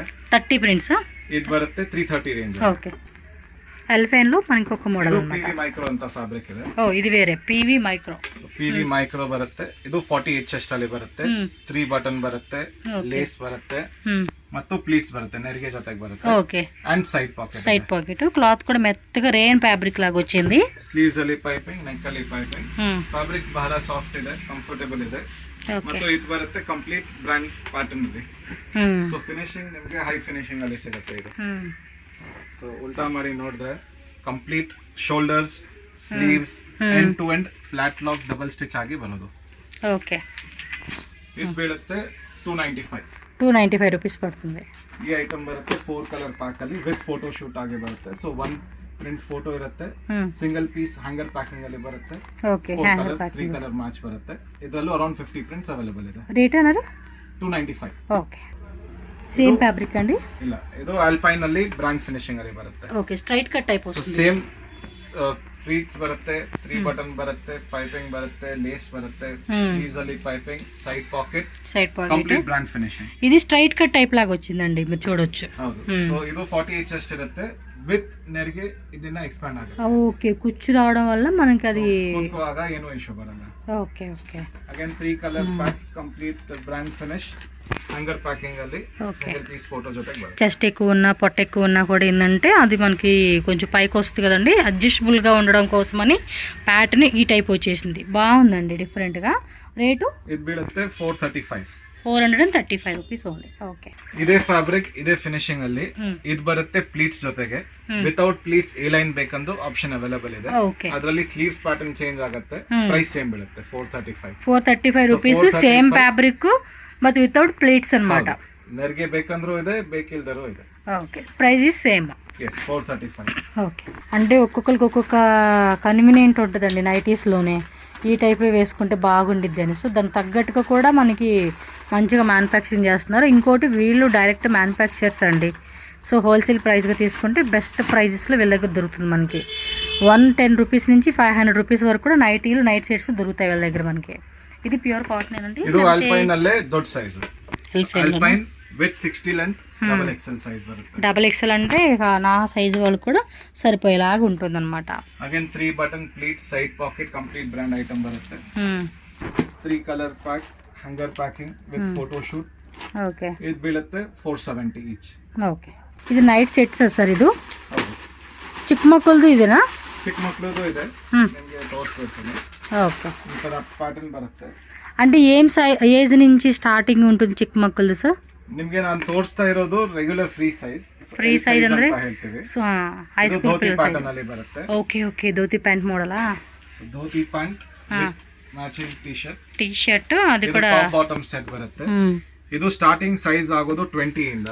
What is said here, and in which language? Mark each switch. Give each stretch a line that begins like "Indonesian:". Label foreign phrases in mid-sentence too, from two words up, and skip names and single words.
Telugu: 30 ప్రింట్స్.
Kannada: ಇದು ಬರುತ್ತೆ 330 ರೇಂಜ್.
Telugu: ఓకే ఎల్ఫైన్ లో మనకి ఒక మోడల్
Kannada: ಇದು
Telugu: అన్నమాట. PV
Kannada: ಮೈಕ್ರೋ ಅಂತ ಫ್ಯಾಬ್ರಿಕ್ ಇದೆ.
Telugu: ఓ ఇది వేరే PV మైక్రో.
Kannada: PV ಮೈಕ್ರೋ ಬರುತ್ತೆ. ಇದು 48 ಚೆಸ್ಟ್ ಅಲ್ಲಿ ಬರುತ್ತೆ. 3 ಬಟನ್ ಬರುತ್ತೆ, ಲೇಸ್ ಬರುತ್ತೆ ಮತ್ತು ಪ್ಲೀಟ್ಸ್ ಬರುತ್ತೆ, ನೆರಿಗೆ ಜೊತೆಗೆ ಬರುತ್ತೆ.
Telugu: ఓకే
English: and side pocket. side pocket.
Telugu: క్లాత్ కూడా మెత్తగా
English: rain fabric
Telugu: లాగా వచ్చింది.
Kannada: ಸ್ಲೀವ್ಸ್ ಅಲ್ಲಿ ಪೈಪಿಂಗ್, ನೆಕ್ ಅಲ್ಲಿ ಪೈಪಿಂಗ್. ಫ್ಯಾಬ್ರಿಕ್ ಬಹಳ ಸಾಫ್ಟ್ ಇದೆ, ಕಂಫರ್ಟಬಲ್ ಇದೆ. ಮತ್ತು ಇದು ಬರುತ್ತೆ
English: complete brand pattern
Kannada: ಇದೆ. ಸೊ ಫಿನಿಶಿಂಗ್ ನಿಮಗೆ
English: high finishing
Kannada: ಅಲ್ಲಿ ಸಿಗುತ್ತೆ ಇದು. ಸೊ ಉಲ್ಟಾ ಮಾಡಿ ನೋಡಿದ್ರೆ
English: complete shoulders,
Kannada: ಸ್ಲೀವ್ಸ್,
English: end to end flat lock double stitch
Kannada: ಆಗಿ ಬರೋದು.
Telugu: ఓకే
Kannada: ಇದು ಬೀಳುತ್ತೆ 295.
Telugu: 295 రూపీస్ పడుతుంది.
Kannada: ಈ ಐಟಮ್ ಬರುತ್ತೆ 4
English: colour pack
Kannada: ಅಲ್ಲಿ
English: with photo shoot
Kannada: ಆಗಿ ಬರುತ್ತೆ. ಸೊ 1
English: print photo
Kannada: ಇರುತ್ತೆ,
English: single piece hanger packing
Kannada: ಅಲ್ಲಿ ಬರುತ್ತೆ.
English: okay hanger 3 ప్యాకింగ్. colour match
Kannada: ಬರುತ್ತೆ. ಇದರಲ್ಲೂ ಅರೌಂಡ್ 50 ಪ್ರಿಂಟ್ಸ್ ಅವೈಲೇಬಲ್ ಇದೆ.
Telugu: ರೇಟ್ ಅన్నారు 295.
English: okay same fabric అండి.
Kannada: ಇಲ್ಲ, ಇದು ಆಲ್ಪೈನ್ ಅಲ್ಲಿ
English: brand finishing
Kannada: ಅಲ್ಲಿ ಬರುತ್ತೆ.
English: okay straight cut type ಸೊ
Telugu: వస్తుంది.
English: same pleats
Kannada: ಬರುತ್ತೆ, 3 ಬಟನ್ ಬರುತ್ತೆ, ಪೈಪಿಂಗ್ ಬರುತ್ತೆ, ಲೇಸ್ ಬರುತ್ತೆ, ಸ್ಲೀವ್ಸ್ ಅಲ್ಲಿ ಪೈಪಿಂಗ್,
English: side pocket, side pocket. complete brand finishing.
Telugu: ఇది
English: straight cut type
Telugu: లాగా వచ్చిందండి, మీరు చూడొచ్చు.
Kannada: ಹೌದು. ಸೊ ಇದು 48 ಚೆಸ್ಟ್ ಇರುತ್ತೆ ವಿತ್ ನೆರಿಗೆ. ಇದನ್ನ ಎಕ್ಸ್ಪ್ಯಾಂಡ್ ಆಗುತ್ತೆ.
Telugu: ఓకే కుచ్చు రావడం వల్ల మనకి అది
Kannada: ಕೂತ್ಕೊಳ್ಳುವಾಗ ಏನೂ ಇಶ್ಯೂ ಬರಲ್ಲ.
English: okay okay again 3 colour pack, complete brand finish, hanger packing ಅಲ್ಲಿ single piece photo
Kannada: ಜೊತೆಗೆ ಬರುತ್ತೆ.
Telugu: చెస్ట్ ఎక్కువ ఉన్నా పొట్ట ఎక్కువ ఉన్నా కూడా ఏంటంటే అది మనకి కొంచెం పైకి వస్తుంది కదండి, అడ్జస్టబుల్గా ఉండడం కోసమని ప్యాటర్న్ ఈ టైప్ వచ్చేసింది. బాగుందండి డిఫరెంట్గా. రేటు
Kannada: ಇದು ಬೀಳುತ್ತೆ 435.
English: 435 rupees only. okay
Kannada: ಇದೇ ಫ್ಯಾಬ್ರಿಕ್, ಇದೇ ಫಿನಿಶಿಂಗ್ ಅಲ್ಲಿ ಇದು ಬರುತ್ತೆ ಪ್ಲೀಟ್ಸ್ ಜೊತೆಗೆ.
English: without pleats a line
Kannada: ಬೇಕಂದು
English: option available
Kannada: ಇದೆ.
Telugu: ఓకే
Kannada: ಅದರಲ್ಲಿ
English: sleeves pattern change
Kannada: ಆಗುತ್ತೆ.
English: price same
Kannada: ಬೀಳುತ್ತೆ 435.
Telugu: 435 రూపీస్.
English: same fabric but without pleats అన్నమాట.
Kannada: ನೆರಿಗೆ ಬೇಕಂದ್ರೂ ಇದೆ, ಬೇಕಿಲ್ದರೂ ಇದೆ.
English: okay price is same.
Kannada: ಎಸ್ 435.
Telugu: ఓకే అంటే ఒక్కొక్కరికి ఒక్కొక్క కన్వీనియంట్ ఉంటుందండి నైటీస్లోనే. ఈ టైపే వేసుకుంటే బాగుండిద్ది అని. సో దానికి తగ్గట్టుగా కూడా మనకి మంచిగా మ్యానుఫ్యాక్చరింగ్ చేస్తున్నారు. ఇంకోటి వీళ్ళు
English: direct manufacturers
Telugu: అండి.
English: so wholesale priceగా
Telugu: తీసుకుంటే
English: best pricesలో
Telugu: వీళ్ళ దగ్గర దొరుకుతుంది మనకి. 110 రూపీస్ నుంచి 500 రూపీస్ వరకు కూడా నైటీలు,
English: night sets
Telugu: దొరుకుతాయి వీళ్ళ దగ్గర మనకి. ఇది
English: pure cotton
Telugu: ఏనండి.
Kannada: ಇದು ಆಲ್ಪೈನ್ ಅಲ್ಲೇ ದೊಡ್ಡ ಸೈಜ್. ಆಲ್ಪೈನ್
English: with 60 length double XL size
Kannada: ಬರುತ್ತೆ.
English: double XL
Telugu: అంటే నా సైజు వాళ్ళకి కూడా సరిపోయేలాగా ఉంటుందన్నమాట.
English: again 3 button pleat, side pocket, complete brand item ಬರುತ್ತೆ. 3 colour pack, hanger packing with photo shoot.
Telugu: ఓకే
Kannada: ಇದು ಬೀಳುತ್ತೆ 470 ಈಚ್.
Telugu: ఓకే ఇది
English: night sets
Telugu: సార్.
Kannada: ಇದು ಹೌದು. ಚಿಕ್ಕ ಮಕ್ಕಳದು ಇದೇನಾ? ಚಿಕ್ಕ ಮಕ್ಕಳದು ಇದೆ, ನಿಮಗೆ ತೋರಿಸ್ಕೊಡ್ತೀನಿ.
Telugu: ఓకే
Kannada: ಈ ತರ ಪ್ಯಾಟರ್ನ್ ಬರುತ್ತೆ.
Telugu: అంటే ఏం ఏజ్ నుంచి స్టార్టింగ్ ఉంటుంది
Kannada: ಚಿಕ್ಕ ಮಕ್ಕಳದು
Telugu: సార్?
Kannada: ನಿಮ್ಗೆ ನಾನು ತೋರಿಸ್ತಾ ಇರೋದು
English: regular free size. free size
Kannada: ಅಂದ್ರೆ ಹೇಳ್ತೀವಿ.
English: so high school
Kannada: ಧೋತಿ ಪ್ಯಾಟರ್ನ್ ಅಲ್ಲಿ ಬರುತ್ತೆ.
English: okay okay dhoti pant ಮಾಡಲಾ? dhoti pant matching T-shirt
Kannada: ಅದು ಕೂಡ
English: bottom set
Kannada: ಬರುತ್ತೆ. ಇದು
English: starting size
Kannada: ಆಗೋದು 20 ಇಂದ.